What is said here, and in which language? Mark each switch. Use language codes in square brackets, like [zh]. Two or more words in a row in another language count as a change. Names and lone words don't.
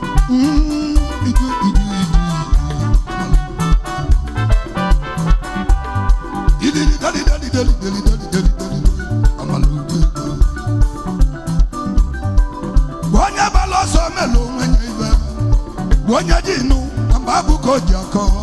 [ig] Mm, idu, idu, idu, idu. Idili, dali, dali, dali, dali, dali, dali, dali, dali. Amaludu. Onye bala ọsọ melu onwe ya ibe. Onye ji nụ, mgbe abụ ka o ji akọ.